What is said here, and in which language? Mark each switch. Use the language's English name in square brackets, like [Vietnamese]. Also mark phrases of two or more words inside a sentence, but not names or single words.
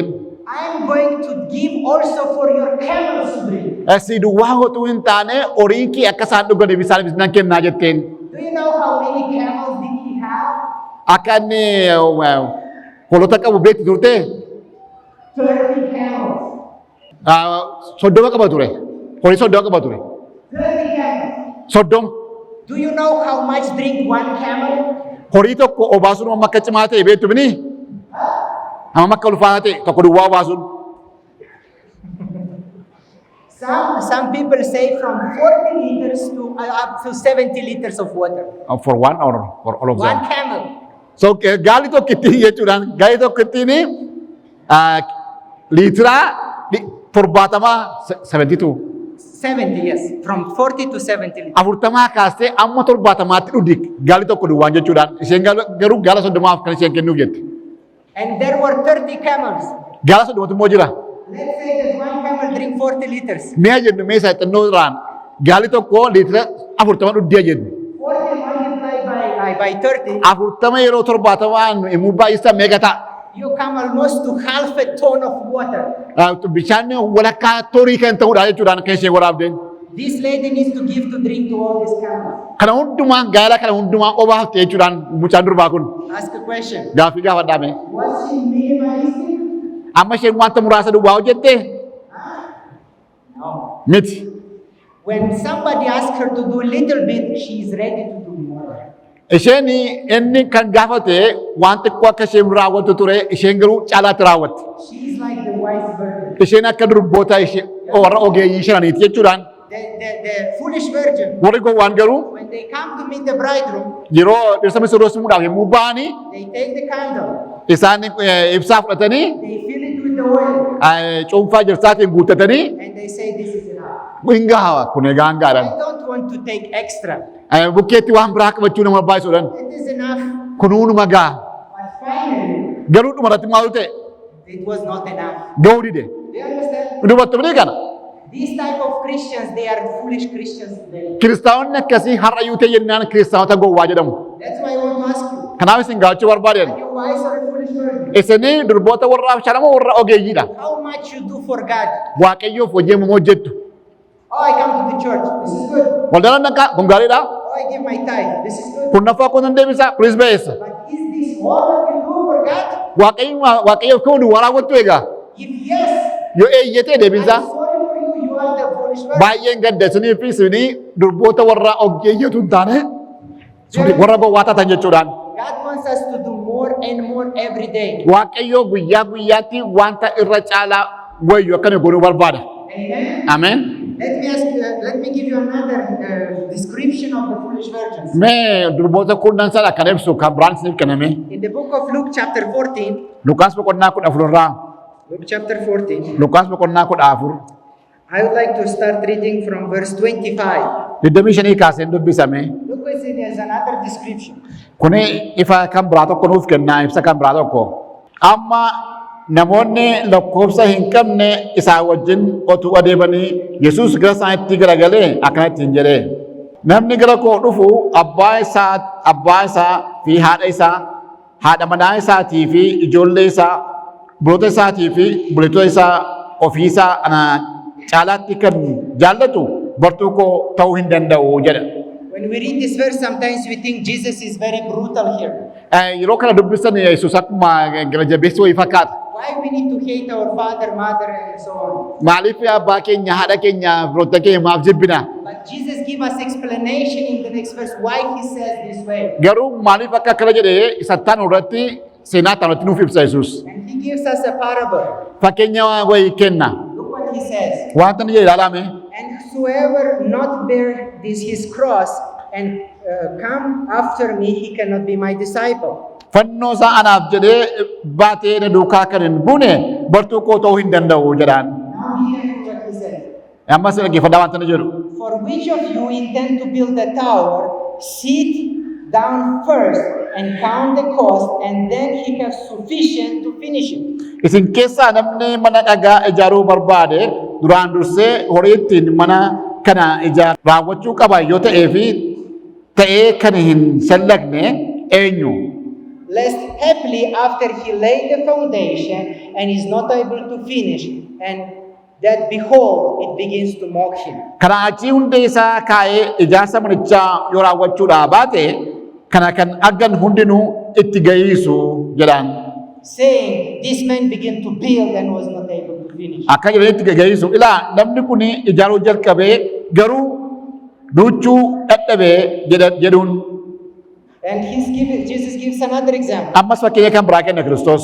[English] I'm going to give also for your camels to drink. [Oromo] Si duwwaa hotuu hin taane horiin kee akka isaan dhuganiif isaaniif nan kennaa jetteen. [English] Do you know how many camels did he have? [Oromo] Akka inni hoolota qabu beekti turte [English] 30 camels. [Oromo] soddoma qaba ture. Horii soddoma qaba ture. [English] 30 camels. [Oromo] Soddoma. [English] Do you know how much drink one camel? [Oromo] Horii tokko obaasuun amma akka cimaa ta'e beektu bini? Amma akka ulfaataa ta'e tokko duwwaa obaasuun. [English] Some people say from 40 liters to up to 70 liters of water. For one or for all of One them? camel. [Oromo] So gaali tokko ittiin jechuudhaan gaali tokko ittiin liitira 72 [English] 70, yes. From 40 to 70 liters. [Oromo] 40 kaastee amma 70tti dhudhi gaali tokko duwwaan jechuudhaan isheen garuu gaala 30 kan isheen kennuuf jette. [English] And there were 30 camels. [Oromo] Gaala 30 immoo jira. [English] Let's say that one camel drink 40 liters. [Oromo] Mi'a jennu meeshaa xinnoo irraan gaali tokko liitira 40 dhudhiya jennu. [English] 40 multiplied by 30, [Oromo] 40 yeroo 70 immoo baay'isaa meeqa ta'a? [English] you come almost to half a ton of water. [Oromo] Bishaan walakkaa torii kan ta'uudha jechuudhaan kan ishee waraabdeen. [English] This lady needs to give to drink to all these camels. [Oromo] Kana hundumaan gaala kana hundumaan obaafte jechuudhaan mucaan durbaa kun [English] Ask a question. [Oromo] gaaffii gaafadhaame. [English] Was she minimalistic? [Oromo] Amma isheen wanta muraasa duwwaa hojjette [English] No. [Oromo] miti. [English] When somebody asks her to do a little bit, she is ready to do more. [Oromo] Isheen inni kan gaafate waan xiqqoo akka isheen raawwattu ture isheen garuu caalaatti raawwatte. [English] She is like the wise virgin. [Oromo] Isheen akka durboota ishee warra ogeeyyii shaniiti jechuudhaan [English] The foolish virgin. [Oromo] warri gowwaan garuu [English] When they come to meet the bridegroom, [Oromo] yeroo dhirsa misirroo simuudhaaf yommuu ba'anii [English] they take the candle, [Oromo] isaan ibsaa fudhatanii [English] they fill it with the oil, [Oromo] cuunfaa jirsaatiin guuttatanii [English] and they say, this is enough. [Oromo] hingaa kun egaa hingaadhaan. [English] I don't want to take extra. [Oromo] Bukkeetti waan biraa qabachuu nama baay'isuudhaan [English] It is enough. [Oromo] kunuunuma gaa [English] But finally, [Oromo] garuu dhumarratti maalu ta'e [English] it was not enough. [Oromo] ga'uu dide. [English] Do you understand? [Oromo] Dubartoonni kana [English] These type of Christians, they are foolish Christians today. [Oromo] kiristaanonni akkasii har'a yoo ta'e jennaan kiristaanota gowwaa jedhamu. [English] That's why I want to ask you. [Oromo] Kanaaf isin gaafachuu barbaadan [English] Are you wise or a foolish virgin? [Oromo] isinii durboota warra absharamoo warra ogeeyyiidha. [English] How much you do for God? [Oromo] Waaqayyoof hojii hammam hojjettu. [English] Oh, I come to the church. This is good. [Oromo] Waldaan dhaqaa kun gaariidha. [English] Oh, I give my tithe. This is good. [Oromo] Kurnaffaa kun nan deebisa kunis ba'eessa. [English] But is this all that you do for God? [Oromo] Waaqayyoof kan hundi waa raawwattu egaa [English] If yes, [Oromo] yoo eeyyatee [English] I'm [Oromo] deebisa [English] sorry for you. You are the foolish virgin. [Oromo] baay'een gadda isinii fi isinii durboota warra ogeeyyatu hin taane warra gowwaa taatan jechuudhaan. [English] God wants us to do more and more every day. [Oromo] Waaqayyoo guyyaa guyyaatti wanta irra caalaa wayyu akkana godhuu barbaada. [English] Amen. [Oromo] Ameen. [English] Let me give you another description of the foolish virgins. [Oromo] Mee durboota kurnan sana kan ibsu kan biraan isiniif kenname. [English] In the book of Luke chapter 14, [Oromo] Lukaas boqonnaa 14 irraa. [English] Luke chapter 14, [Oromo] Lukaas boqonnaa 14. [English] I would like to start reading from verse 25. [Oromo] 25 kaaseen dubbisame. [English] Look what it is another description. [Oromo] Kuni ifa kan biraa tokko nuuf kennaa ibsa kan biraa tokko. Amma namoonni lakkoofsa hin qabne isaa wajjin otuu adeemanii Yesuus gara isaaniitti garagalee akkanatti hin jedhee. Namni gara koo dhufu abbaa isaa fi haadha isaa, haadha manaa isaatii fi ijoollee isaa, buloota isaatii fi buleetota isaa ofii isaa ana caalaatti kan jaallatu bartuu koo ta'uu hin danda'u jedha. [English] When we read this verse, sometimes we think Jesus is very brutal here. [Oromo] Yeroo kana dubbisan Yesuus akkuma gara jabeessa wayii fakkaata. [English] Why we need to hate our father, mother, and so on? [Oromo] Maaliif abbaa keenya, haadha keenya, firoota keenya maaf jibbina? [English] But Jesus gives us explanation in the next verse why he says this way. [Oromo] Garuu maaliif akka akkana jedhee isa taan irratti seenaa taan irratti nuuf ibsa Yesuus. [English] And he gives us a parable. [Oromo] Fakkeenya wayii kenna. [English] Look what he says. [Oromo] Wanta ni jedhe ilaalame. [English] And whoever not bear this his cross and come after me, he cannot be my disciple. [Oromo] Fannoo isaa anaaf jedhee baatee na duukaa kan hin buune bartuu koo ta'uu hin danda'u jedhaan. [English] Now hear what he says. [Oromo] Ammas dhaggeeffadhaa wanta ni jedhu. [English] For which of you intend to build a tower, sit down first and count the cost, and then he has sufficient to finish it. [Oromo] Isin keessaa namni mana dhagaa ijaaruu barbaade duraan dursee horii ittiin mana kana raawwachuu qaba yoo ta'ee kan hin shallagne eenyu? [English] Lest happily after he laid the foundation and is not able to finish, and that behold, it begins to mock him. [Oromo] Karaa achii hundee isaa kaa'ee ijaarsa manichaa yoo raawwachuudhaa baate kana kan argan hundinuu itti ga'iisu jedhaan. [English] Saying, this man began to build and was not able to finish. [Oromo] Akka jedhee itti ga'iisu. Ilaa namni kun ijaaruu jalqabee garuu duuchuu dadhabee jedhuun. [English] And Jesus gives another example. [Oromo] Ammas fakkeenya kan biraa kenna Kiristoos.